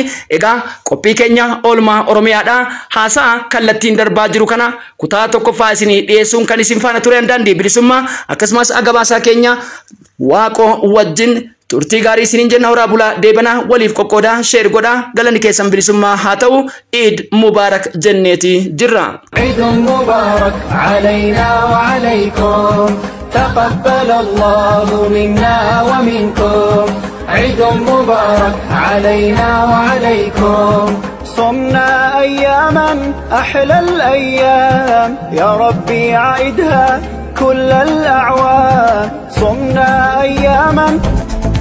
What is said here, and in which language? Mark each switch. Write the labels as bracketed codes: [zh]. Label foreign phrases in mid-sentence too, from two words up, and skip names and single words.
[om] Egaa qophii keenya oolmaa Oromiyaadha haasaa kallattiin darbaa jiru kana kutaa tokkoffaa isinii dhiyeessuun kan isin faana ture daandii bilisummaa akkasumas agabaasaa keenya waaqoo wajjin turtii gaarii isiniin jenna horaa bulaa deebana waliif qoqqoodaa sheer godhaa galanni keessan bilisummaa haa ta'u [ar] عيد مبارك [om] jenneeti jirra. [ar] عيد مبارك علينا وعليكم تقبل الله منا ومنكم عيد مبارك علينا وعليكم صمنا أياما أحلى الأيام يا ربي عيدها كل الأعوام صمنا أياما